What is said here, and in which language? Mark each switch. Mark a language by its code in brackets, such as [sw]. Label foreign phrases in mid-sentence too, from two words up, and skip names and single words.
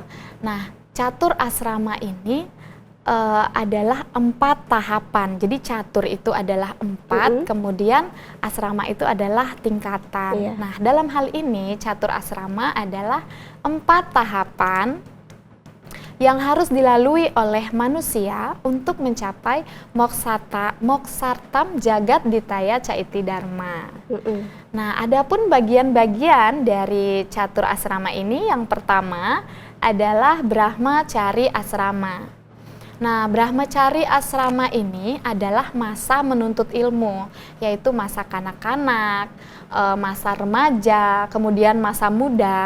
[id] Nah, catur asrama ini adalah 4 tahapan. Jadi catur itu adalah 4, kemudian asrama itu adalah tingkatan. Iya. Nah, dalam hal ini catur asrama adalah 4 tahapan yang harus dilalui oleh manusia untuk mencapai [sa] moksartam jagat ditaya caiti dharma. [id] Nah, adapun bagian-bagian dari catur asrama ini, yang pertama adalah Brahmacari asrama. Nah, Brahmacari asrama ini adalah masa menuntut ilmu, yaitu masa kanak-kanak, masa remaja, kemudian masa muda.